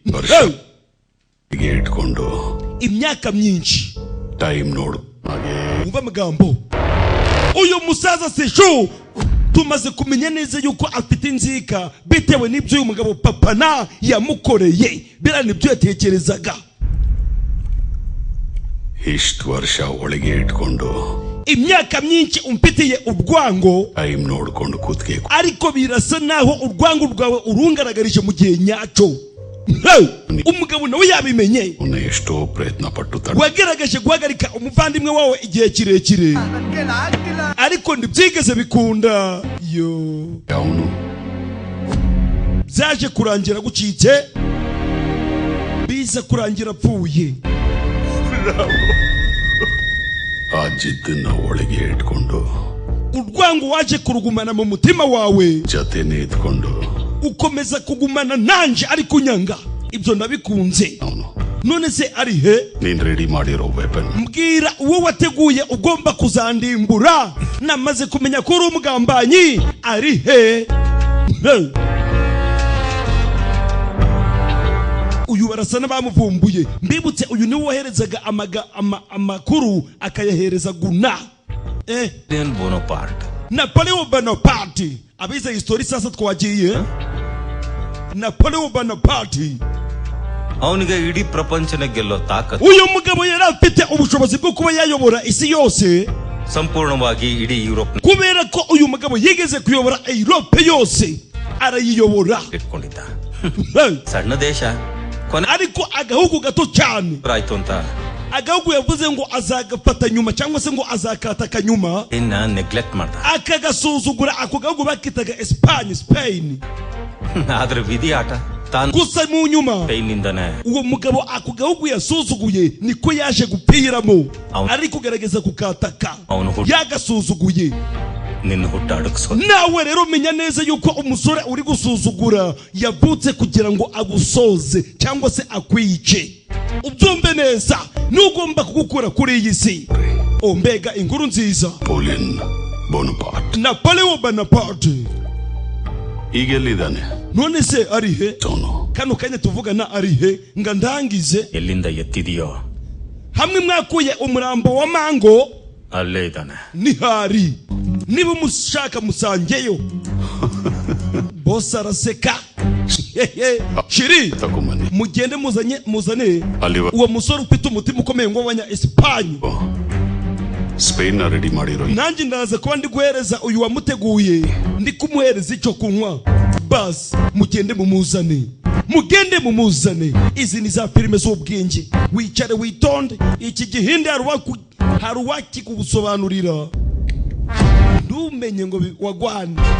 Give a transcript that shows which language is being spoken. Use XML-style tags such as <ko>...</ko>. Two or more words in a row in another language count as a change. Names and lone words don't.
<rw>Igetkondo. Imyaka myinshi.</rw> <kn>ಟೈಮ್ ನೋಡು.</kn> <rw>Umva amagambo. Uyu musaza Seshu tumaze kumenya neza yuko afite inzika bitewe n'ibyo uyu mugabo papa na yamukoreye bira nibyo yatekerezaga.</rw> <kn>ಇಷ್ಟು ವರ್ಷ ಒಳಗೆ ಇಟ್ಕೊಂಡು</kn> <rw>imyaka myinshi umpitiye urwango</rw> <kn>ಟೈಮ್ ನೋಡ್ಕೊಂಡು ಕೂತ್ಕೆ</kn> <rw>ariko birasa naho urwango rwawe urungaragarije mu gihe nyacyo. umugabo nawe yabimenye</rw> <kn>ಎಷ್ಟೋ ಪ್ರಯತ್ನ ಪಟ್ಟು</kn> <rw>wageragaje guhagarika umuvandimwe wawe igihe kirekire ariko ntibyigeze bikunda.</rw> <kn>ಅವನು</kn> <rw>byaje kurangira gucitse biza kurangira apfuye.</rw> <kn>ಆ ಜಿದ್ದನ್ನ ಒಳಗೆ ಇಟ್ಕೊಂಡು</kn> <rw>urwango waje kurugumana mu mutima wawe</rw> <kn>ಜೊತೆನೆ ಇದ್ಕೊಂಡು</kn> <rw>ukomeza kugumana nanje ariko unyanga ibyo nabikunze.</rw> <kn>ಅವನು</kn> <rw>none se ari he?</rw> <kn>ನೀನ್ ರೆಡಿ ಮಾಡಿರೋ ವೆಪನ್</kn> <rw>mbwira uwo wateguye ugomba kuzandimbura namaze kumenya ko uri umugambanyi ari he? uyu barasa n'abamuvumbuye. mbibutse uyu niwe woherezaga amakuru akayahereza Guna. Napoleon Bonaparte. abize histori sasa twagiye. Napoleon Bonaparte</rw> <kn>ಅವನಿಗೆ ಇಡೀ ಪ್ರಪಂಚನ ಗೆಲ್ಲೋ ತಾಕತ್ತು.</kn> <rw>uyu mugabo yari afite ubushobozi bwo kuba yayobora isi yose</rw> <kn>ಸಂಪೂರ್ಣವಾಗಿ ಇಡೀ ಯುರೋಪ್</kn> <rw>kubera ko uyu mugabo yigeze kuyobora Europe yose arayiyobora.</rw> <kn>ಇಟ್ಕೊಂಡಿದ್ದ. ಸಣ್ಣ ದೇಶ</kn> <rw>ariko agahugu gato cyane</rw> <kn>ಆಯ್ತು ಅಂತ</kn> <rw>agahugu yavuze ngo azagafata nyuma cyangwa se ngo azakataka nyuma</rw> <kn>ಇನ್ನ ನೆಗ್ಲೆಕ್ಟ್ ಮಾಡ್ದ.</kn> <rw>akagasuzugura ako gahugu bakitaga Spain.</rw> <kn>ಆದ್ರೆ ವಿಧಿ ಆಟ ತಾನು</kn> <rw>gusa mu nyuma</rw> <kn>ಕೈನಿಂದನೇ</kn> <rw>uwo mugabo ako gahugu yasuzuguye niko yaje gupiramo ari kugerageza kukataka yagasuzuguye.</rw> <kn>ನಿನ್ನ ಹುಟ್ಟ ಅಡಗಿಸೋ.</kn> <rw>nawe rero menya neza yuko umusore uri gusuzugura yavutse kugira ngo agusoze cyangwa se akwice. ubyumve neza n'ugomba kugukura kuri iyi si. mbega inkuru nziza. Napoleon Bonaparte</rw> <kn>ಈಗೆಲ್ಲಿದ್ದಾನೆ?</kn> <rw>none se ari he? kano kanya tuvugana ari he? nga ndangize.</rw> <kn>ಎಲ್ಲಿಂದ ಎತ್ತಿದೆಯೋ</kn> <rw>hamwe mwakuye umurambo wa Mango</rw> <kn>ಅಲ್ಲೇ ಇದ್ದಾನೆ.</kn> <rw>nihari niba mushaka musangeyo. boss araseka. shiri mugende muzane uwo musore ufite umutima ukomeye ngo w'abanya Espanye.</rw> <kn>ಸ್ಪೇನ್ ರೆಡಿ ಮಾಡಿರೋ</kn> <rw>nanjye ndaza kuba ndi guhereza uyu wamuteguye ndi kumuhereza icyo kunywa. bas mugende mumuzane. izi ni za filime z'ubwenge. wicare witonde iki gihinde hari uwakikugusobanurira ntumenye ngo wagwane.</rw>